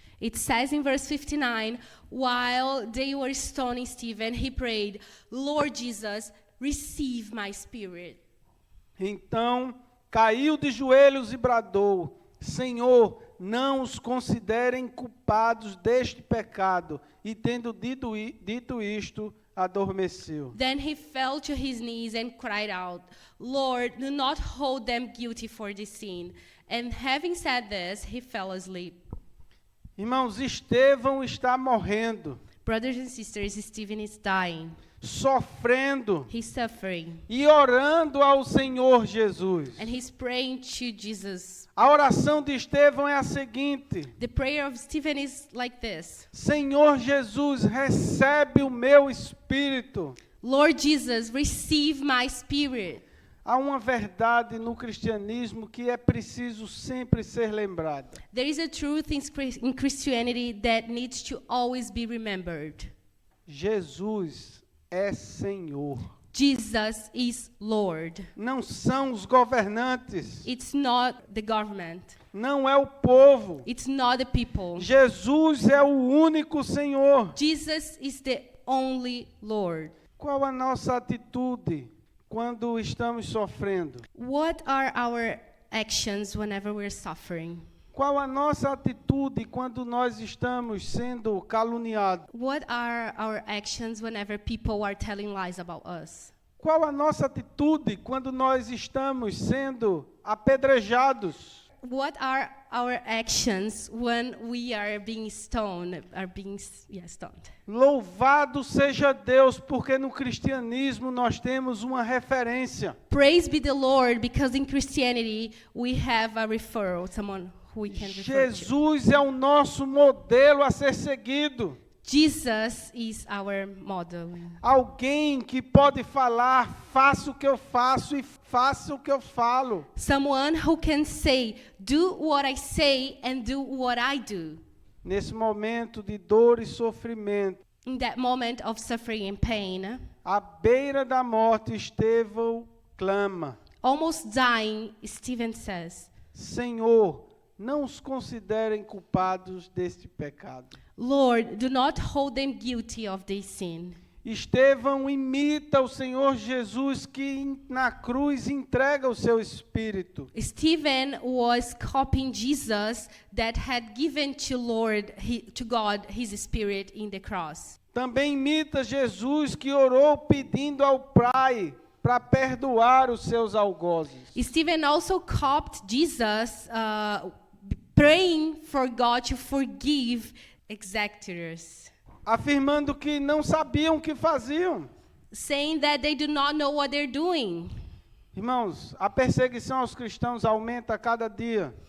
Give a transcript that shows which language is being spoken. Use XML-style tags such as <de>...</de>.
<en>It says in verse 59, while they were stoning Stephen, he prayed, Lord Jesus, receive my spirit.</en> <pt>Então caiu de joelhos e bradou, Senhor, não os considerem culpados deste pecado. E tendo dito isto, adormeceu.</pt> <en>Then he fell to his knees and cried out, Lord, do not hold them guilty for this sin. And having said this, he fell asleep.</en> <pt>Irmãos, Estevão está morrendo,</pt> <en>Brothers and sisters, Stephen is dying.</en> <pt>sofrendo</pt> <en>He's suffering.</en> <pt>e orando ao Senhor Jesus.</pt> <en>And he's praying to Jesus.</en> <pt>A oração de Estevão é a seguinte:</pt> <en>The prayer of Stephen is like this.</en> <pt>Senhor Jesus, recebe o meu espírito.</pt> <en>Lord Jesus, receive my spirit.</en> <pt>Há uma verdade no cristianismo que é preciso sempre ser lembrada.</pt> <en>There is a truth in Christianity that needs to always be remembered.</en> <pt>Jesus é Senhor.</pt> <en>Jesus is Lord.</en> <pt>Não são os governantes.</pt> <en>It's not the government.</en> <pt>Não é o povo.</pt> <en>It's not the people.</en> <pt>Jesus é o único Senhor.</pt> <en>Jesus is the only Lord.</en> <pt>Qual a nossa atitude quando estamos sofrendo?</pt> <en>What are our actions whenever we're suffering?</en> <pt>Qual a nossa atitude quando nós estamos sendo caluniados?</pt> <en>What are our actions whenever people are telling lies about us?</en> <pt>Qual a nossa atitude quando nós estamos sendo apedrejados?</pt> <en>What are our actions when we are being stoned? Stoned.</en> <pt>Louvado seja Deus, porque no cristianismo nós temos uma referência.</pt> <en>Praise be the Lord, because in Christianity we have a referral, someone who we can refer to.</en> <pt>Jesus é o nosso modelo a ser seguido.</pt> <en>Jesus is our model.</en> <pt>Alguém que pode falar, faça o que eu faço e faça o que eu falo.</pt> <en>Someone who can say, do what I say and do what I do.</en> <pt>Nesse momento de dor e sofrimento,</pt> <en>In that moment of suffering and pain,</en> <pt>à beira da morte, Estevão clama:</pt> <en>almost dying, Stephen says,</en> <pt>Senhor, não os considerem culpados deste pecado.</pt> <en>Lord, do not hold them guilty of this sin.</en> <pt>Estevão imita o Senhor Jesus que na cruz entrega o seu espírito.</pt> <en>Stephen was copying Jesus that had given to God his spirit in the cross.</en> <pt>Também imita Jesus que orou pedindo ao Pai para perdoar os seus algozes.</pt> <en>Stephen also copied Jesus praying for God to forgive exactors,</en> <pt>Afirmando que não sabiam o que faziam.</pt> <en>saying that they do not know what they're doing.</en> <pt>Irmãos, a perseguição aos cristãos aumenta a cada dia.</pt>